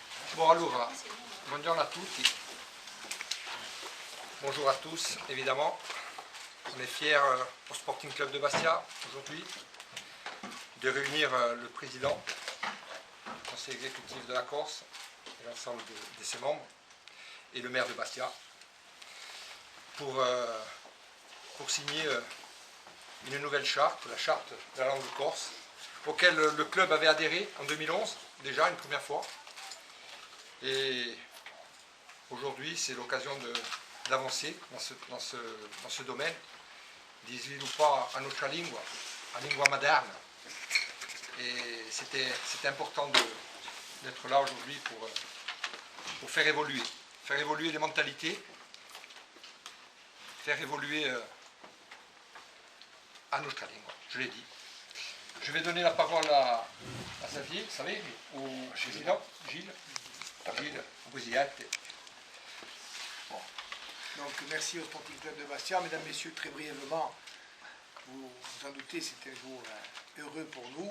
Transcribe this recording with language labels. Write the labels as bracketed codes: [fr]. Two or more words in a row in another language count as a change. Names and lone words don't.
[co] Bon allora, buongiorno a tutti, [fr] bonjour à tous évidemment. On est fiers au Sporting Club de Bastia aujourd'hui de réunir le président du conseil exécutif de la Corse et l'ensemble de ses membres et le maire de Bastia pour signer une nouvelle charte, la charte de la langue corse, auquel le club avait adhéré en 2011, déjà une première fois. Et aujourd'hui, c'est l'occasion d'avancer dans ce domaine, [co] di sviluppare la nostra lingua, la lingua moderna. [fr] Et c'était important d'être là aujourd'hui pour faire évoluer les mentalités, faire évoluer [co] la nostra lingua, [fr] je l'ai dit. Je vais donner la parole à Xavier, vous savez, au président, Gilles, au président. Bon. Donc merci au Sporting Club de Bastia. Mesdames, Messieurs, très brièvement, vous vous en doutez, c'est un jour heureux pour nous.